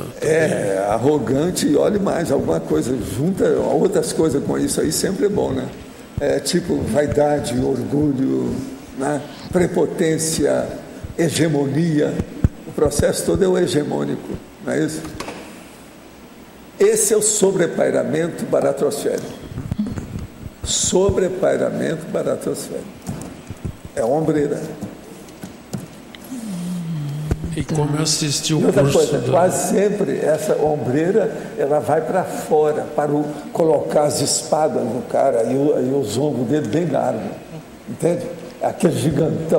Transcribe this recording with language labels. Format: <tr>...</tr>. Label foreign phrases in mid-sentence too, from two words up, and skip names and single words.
<pt>É, arrogante, e olhe mais, alguma coisa, junta outras coisas com isso aí, sempre é bom, né? É, tipo vaidade, orgulho, né? Prepotência, hegemonia. O processo todo é o hegemônico, não é isso? Esse é o sobrepairamento baratrosférico. Sobrepairamento baratrosférico. É ombreira. E como eu assisti o outra curso... coisa, quase sempre essa ombreira, ela vai para fora, para colocar as espadas no cara e os ombros dele bem largos. Entende? Aquele gigantão.</pt>